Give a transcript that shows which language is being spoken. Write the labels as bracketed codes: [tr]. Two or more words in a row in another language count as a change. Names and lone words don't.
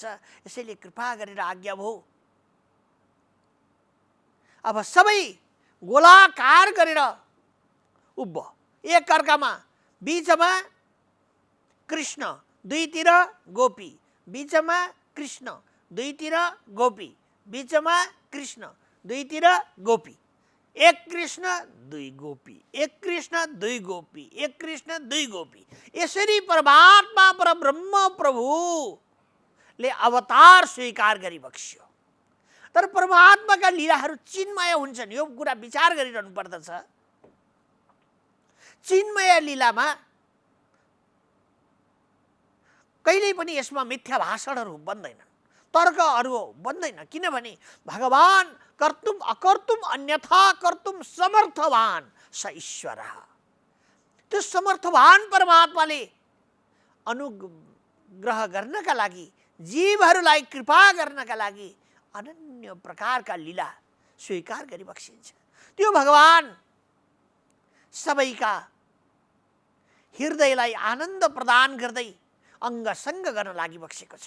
[ne] यसैले कृपा गरेर आज्ञा भो, अब सबै गोलाकार गरेर उभ, एक अर्कामा बीचमा कृष्ण, दुईतिर गोपी, बीचमा कृष्ण, दुईतिर गोपी, बीचमा कृष्ण, दुईतिर गोपी, एक कृष्ण दुई गोपी, एक कृष्ण दुई गोपी, एक कृष्ण दुई गोपी। यसरी परमात्मा परब्रह्म प्रभुले अवतार स्वीकार गरी बक्स्यो। तर परमात्माका लीलाहरू चिन्मय हुन्छन्, यो कुरा विचार गरिरहनु पर्दछ। चिन्मय लीलामा कहिल्यै पनि यसमा मिथ्या भाषणहरू बन्दैनन्, तर्कहरू बन्दैन। [sa] किनभने भगवान कर्तुम अकर्तुम अन्यथा कर्तुम समर्थवान स ईश्वर। [ne] त्यो समर्थवान परमात्माले अनुग्रह गर्नका लागि, जीवहरूलाई कृपा गर्नका लागि अनन्य प्रकारका लीला स्वीकार गरी बक्सिन्छ। त्यो भगवान सबैका हृदयलाई आनन्द प्रदान गर्दै अङ्गसङ्ग गर्न लागि बक्सेको छ।